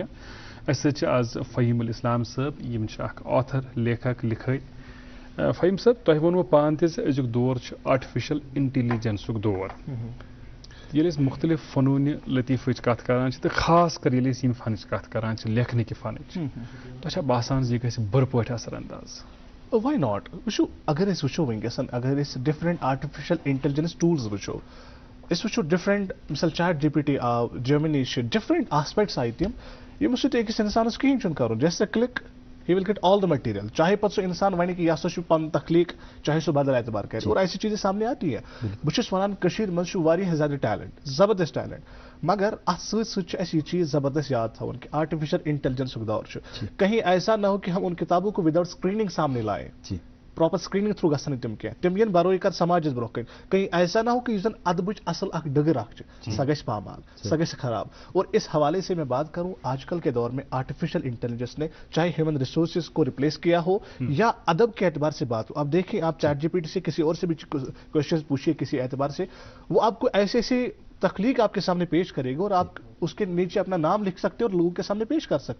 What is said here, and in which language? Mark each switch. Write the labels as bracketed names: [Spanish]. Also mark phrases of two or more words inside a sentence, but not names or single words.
[Kashmiri] اَسہِ سۭتۍ چھِ آز فہیٖم الاسلام صٲب, یِم چھِ اکھ آتھر, لیکھک, لِکھٲے. فہیٖم صٲب, تۄہہِ ووٚنوٕ پانہٕ تہِ زِ أزیُک دور چھُ [English] artificial intelligence [Kashmiri] دور. ییٚلہِ أسۍ مُختلِف فنوٗنہِ لطیٖفٕچ کتھ کران چھِ تہٕ خاص کر ییٚلہِ أسۍ ییٚمہِ فنٕچ کتھ کران چھِ, لیکھنٕکہِ فنٕچ, تۄہہِ چھا باسان زِ یہِ گژھِ بُرٕ پٲٹھۍ اثر انداز؟ [English] why not. [Kashmiri] وٕچھو اگر أسۍ وٕچھو وٕنکیٚس, اگر أسۍ [English] different artificial intelligence tools [Kashmiri] وٕچھو, أسۍ وٕچھو ڈفرنٹ, مثال چیٹ GPT آو, جیمنی چھِ, [English] different aspects [Kashmiri] آیہِ تِم یِمو سۭتۍ أکِس اِنسانس کِہیٖنۍ چھُنہٕ کرُن. [English] جیسے کلک he will get all the material, [Kashmiri] چاہے پتہٕ سُہ انسان ونہِ کہ یہ ہسا چھُ پنُن تخلیق, چاہے سُہ بدل اعتبار کرِ, [Urdu] اور ایسی چیزیں سامنے آتی ہے. [Kashmiri] بہٕ چھُس ونان کٔشیٖرِ منٛز چھُ واریاہ زیادٕ ٹیلنٹ, زبردست ٹیلنٹ, مگر اتھ سۭتۍ سۭتۍ چھُ اَسہِ یہ چیز زبردست یاد تھاوُن کہ [English] artificial intelligence [Kashmiri] دور چھُ. [Urdu] کہیں ایسا نہ ہو کہ ہم ان کتابوں کو [English] without screening [Urdu] سامنے لائے, [English] proper screening through [Kashmiri] گژھن تِم کینٛہہ, تِم یِن بروے کر سماجس برونٛہہ کَنۍ. [Urdu] کہیں ایسا نہ ہو کہ [Kashmiri] یُس زن ادبٕچ اصل اکھ ڈگر اکھ چھِ سۄ گژھِ پامال, سۄ گژھِ خراب. [Urdu] اور اس حوالے سے میں بات کروں, آج کل کے دور میں [English] artificial intelligence [Urdu] نے چاہے [English] human resources [Urdu] کو ریپلیس کیا ہو یا ادب کے اعتبار سے بات ہو. اب دیکھیں آپ چیٹ GPT سے کسی اور سے بھی کوشچن پوچھیے کسی اعتبار سے, وہ آپ کو ایسے ایسے تخلیق آپ کے سامنے پیش کرے گا اور آپ اس کے نیچے اپنا نام لکھ سکتے اور لوگوں کے سامنے پیش کر سکتے.